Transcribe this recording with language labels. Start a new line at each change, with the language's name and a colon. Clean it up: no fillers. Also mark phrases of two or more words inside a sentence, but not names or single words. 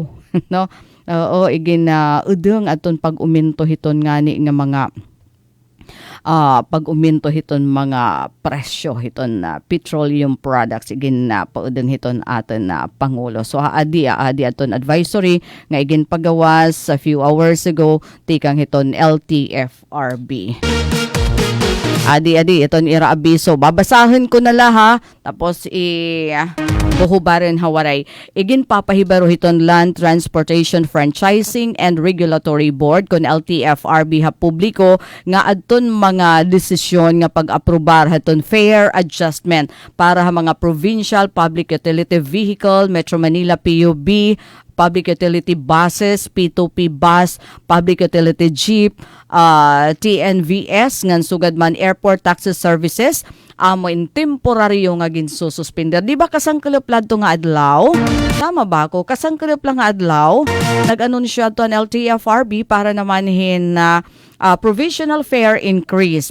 Waray: Oo, igin udeng aton pag-uminto hiton ngani nga mga pag-uminto hiton mga presyo hiton
English: petroleum products
Waray: igin paudeng hiton aton pangulo. So adi aton advisory nga igin pagawas
English: a few hours ago
Waray: tikang hiton LTFRB. Adi iton ira abiso. Babasahin ko na la tapos buhubarin hawaray. Igin papahibaro hiton Land Transportation Franchising and Regulatory Board kon LTFRB publiko nga adton mga desisyon nga pag-aprobar haton
English: fare adjustment
Waray: para mga
English: provincial public utility vehicle, Metro Manila PUB, public utility buses, P2P bus, public utility jeep,
Waray: TNVS, ngan sugad man
English: airport taxi services,
Waray: amo in temporaryo nga ginsususpender. Di ba kasangkilap to nga adlaw? Tama ba ako? Kasangkilap lang nga adlaw, nag-anunsyo to ang LTFRB para namanhin na
English: provisional fare increase.